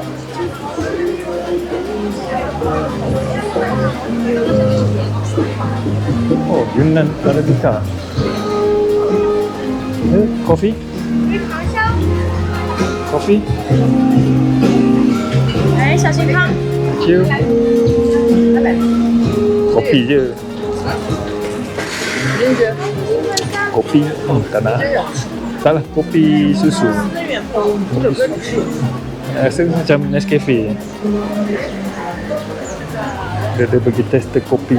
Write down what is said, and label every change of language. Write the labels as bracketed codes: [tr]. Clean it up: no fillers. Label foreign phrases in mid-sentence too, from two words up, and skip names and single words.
[en] Oh, Yunnan Arabica. Coffee? Coffee? [zh] 哎，小心康。 [en] Thank you. [ms] Kopi je. Kopi? Tak nak. Tak lah, kopi susu. Rasa macam Nescafe. Dia bagi tester kopi.